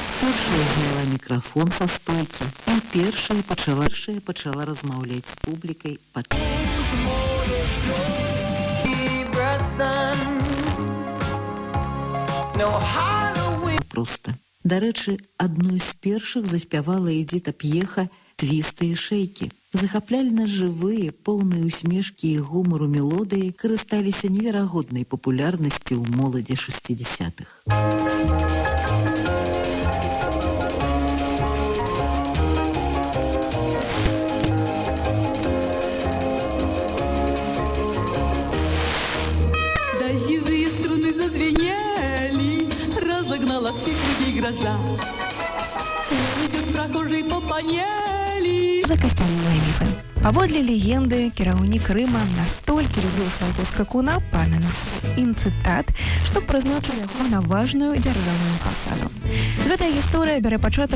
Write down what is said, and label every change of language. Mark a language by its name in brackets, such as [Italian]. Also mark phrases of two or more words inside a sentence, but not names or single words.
[Belarusian] першая зняла мікрафон са стойкі і першая пачала размаўляць з публікай проста. Дарэчы, адной з першых заспявала Эдзіта П'еха «Твісты і шэйкі». Захапляльна жывыя, поўныя усмешкі і гумару мелодыі карысталіся неверагоднай папулярнасцю ў моладзі 60-х. [Russian] Дождевые струны зазвенели, разогнала всех людей гроза. Идет прохожий по панели. [Belarusian] За касцяныя міфы. Паводле легенды, кіраўнік Рыма настолькі любіў свайго скакуна Памену інцытат, што прызначыў яго на важную дзяржаўную пасаду. Гэтая гісторыя бярэ пачатак